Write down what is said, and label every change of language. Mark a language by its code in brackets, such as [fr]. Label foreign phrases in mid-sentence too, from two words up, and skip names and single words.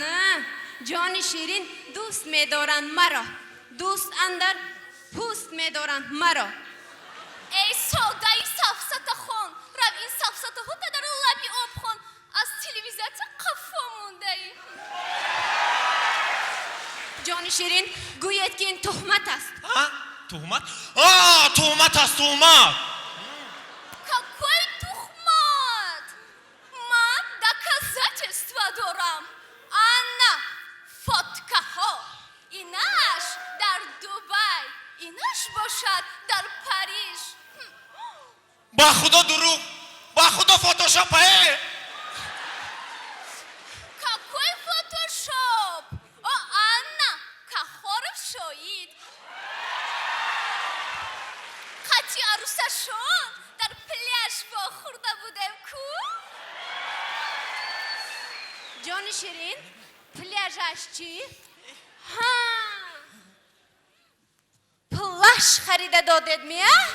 [tg] ҷони ширин дӯст медоранд маро, дӯст андар пӯст медоранд маро. эй содаи сафсатахон, рав ин сафсатаҳо дадару лаби обхон, аз телевизатсия қафо мондаӣ. ҷони ширин гӯед ки ин тӯҳмат аст. Тӯҳмат? Тӯҳмат аст, тӯҳмат. [ru] какой тухмат? [tg] ман доказательства дорам. анна фоткаҳо, инаш дар Дубай, инаш бошад дар Париж. Ба худо дурӯғ, ба худо фотошопае. [ru] какой фотошоп? [tg] о анна кахоров шоид. қати арӯсашон дар пляж вохӯрда будем ку? ҷони ширин, пляжаш чӣ? плаш харида додед мия?